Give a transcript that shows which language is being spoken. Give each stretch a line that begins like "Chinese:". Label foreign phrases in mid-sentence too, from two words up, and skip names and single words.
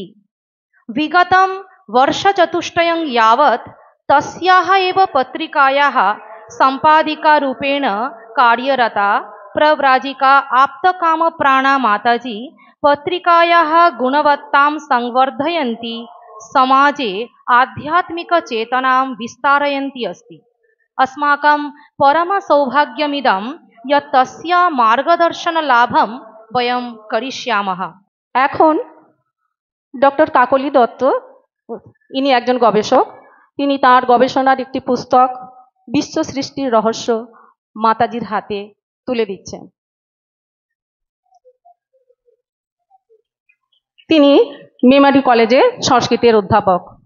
Sanskrit: विगतं वर्षचतुष्टयं यावत् तस्याः एव पत्रिकायाः सम्पादिकारूपेण कार्यरता प्रव्राजिका आप्तकामप्राणा माताजी पत्रिकायाः गुणवत्तां संवर्धयन्ती समाजे आध्यात्मिकचेतनां विस्तारयन्ती अस्ति। अस्माकं परमसौभाग्यमिदं यत् तस्य मार्गदर्शनलाभं वयं करिष्यामः।
Bangla: এখন ডক্টর কাকলি দত্ত, ইনি একজন গবেষক। তিনি তার গবেষণার একটি পুস্তক বিশ্ব সৃষ্টির রহস্য মাতাজির হাতে তুলে দিচ্ছেন। তিনি মেমারি কলেজে সংস্কৃতের অধ্যাপক।